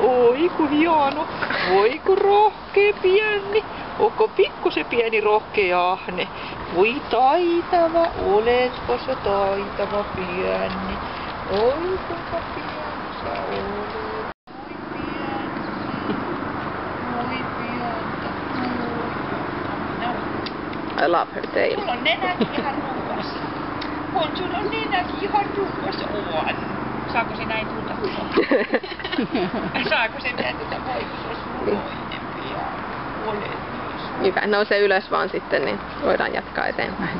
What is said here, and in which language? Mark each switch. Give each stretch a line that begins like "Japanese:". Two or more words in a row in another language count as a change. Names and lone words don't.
Finnish: Oi kun hieno. Voi kun rohkea pieni. Onko pikkusen pieni rohkea ahne? Voi taitava, oletko sä taitava pieni? Oi kuinka pieni sä olet. Voi pientä.
English: I love her tail.
Finnish: Sulla on nenäkin ihan ruuassa. On, sulla on nenäkin ihan ruuassa. On. Saako se näin tulla? Saako se näin tulla? Voi, kun se olisi muloinen pian. Olet. Hyvä, nouse ylös vaan sitten, niin voidaan jatkaa eteenpäin.